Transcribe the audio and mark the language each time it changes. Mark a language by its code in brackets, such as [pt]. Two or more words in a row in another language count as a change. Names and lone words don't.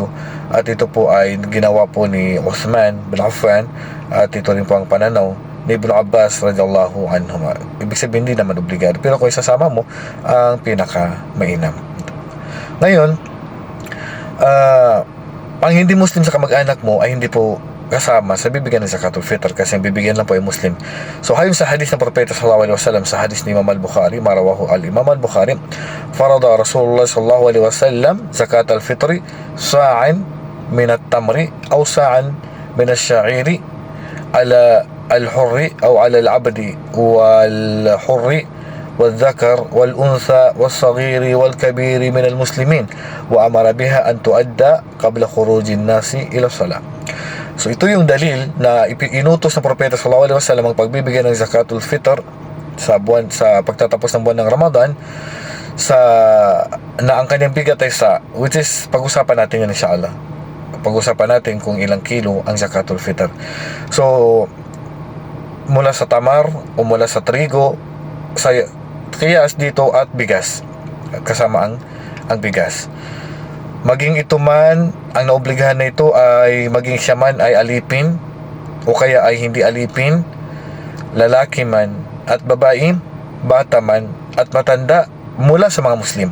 [tl] At ito po ay ginawa po ni Uthman bin Affan, at ito rin po ang pananaw ni Ibn Abbas [ar] رضي الله عنهما. [tl] Ibig sabihin, hindi naman obligado, pero kung isasama mo, ang pinaka mainam. Ngayon, ang hindi Muslim sa kamag-anak mo ay hindi po kasama sa bibigyan ng [ar] زكاة الفطر, [tl] kasi ang bibigyan lang po ay Muslim. So ayon sa hadith ng Propeta [ar] صلى الله عليه وسلم, [tl] sa hadith ni Imam al-Bukhari, [ar] ما رواه الإمام البخاري فرض رسول الله صلى الله عليه وسلم زكاة الفطر صاعا من التمر أو صاعا من الشعير على الحر أو على العبد والحر والذكر والأنثى والصغير والكبير من المسلمين وأمر بها أن تؤدى قبل خروج الناس إلى الصلاة. [tl] So ito yung dalil na inutos ng Propeta [ar] صلى الله عليه وسلم [tl] ang pagbibigay ng [ar] زكاة الفطر [tl] sa pagtatapos ng buwan ng Ramadan, na ang kanyang bigat ay [en] which is [tl] pag-usapan natin yan [ar] إن شاء الله. [tl] Pag-usapan natin kung ilang kilo ang [ar] زكاة الفطر. [tl] So mula sa tamar o mula sa trigo, sa kiyas dito, at bigas, kasama ang bigas. Maging ito man, ang naobligahan na ito ay maging siya man ay alipin o kaya ay hindi alipin, lalaki man at babae, bata man at matanda, mula sa mga Muslim.